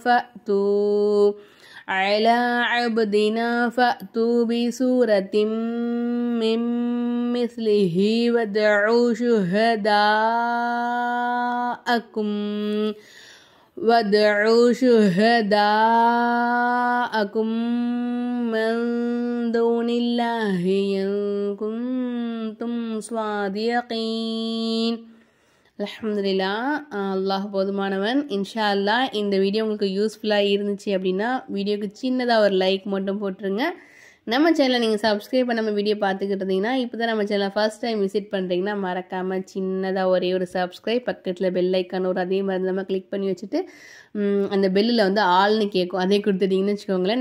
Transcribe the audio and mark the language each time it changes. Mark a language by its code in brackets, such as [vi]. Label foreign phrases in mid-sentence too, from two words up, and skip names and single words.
[ar] فأتوا بسورة من مثله وادعوا شهداءكم من دون الله إن كنتم صادقين. [ta] அல்ஹம்துலில்லாஹ். அல்லாஹ் போதுமானவன். [ar] إن شاء الله [ta] இந்த வீடியோ உங்களுக்கு யூஸ்ஃபுல்லாக இருந்துச்சு அப்படின்னா வீடியோக்கு சின்னதாக ஒரு லைக் மட்டும் போட்டுருங்க. நம்ம சேனலை நீங்கள் சப்ஸ்கிரைப் பண்ணாமல் வீடியோ பார்த்துக்கிட்டு இருந்தீங்கன்னா, இப்போ தான் நம்ம சேனலை [en] first time [ta] விசிட் பண்ணுறீங்கன்னா மறக்காமல் சின்னதாக ஒரே ஒரு சப்ஸ்கிரைப், பக்கத்தில் [en] bell icon [ta] ஒரு அதே மாதிரி நம்ம கிளிக் பண்ணி வச்சுட்டு அந்த பெல்லில் வந்து ஆல்னு கேட்கும், அதே கொடுத்துட்டிங்கன்னு வச்சுக்கோங்களேன்.